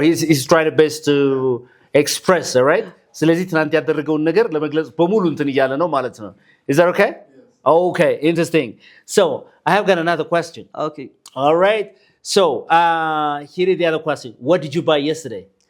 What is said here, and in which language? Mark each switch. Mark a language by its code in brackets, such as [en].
[en] He's trying his best to express, all right? [am] ስለዚህ ትናንት ያደረገውን ነገር ለመግለጽ በሙሉ እንትን እያለ ነው ማለት ነው. [en] Is that okay? Yes. Okay, interesting. So, I have got another question. Okay. All right. So, here is the other question. What did you buy yesterday?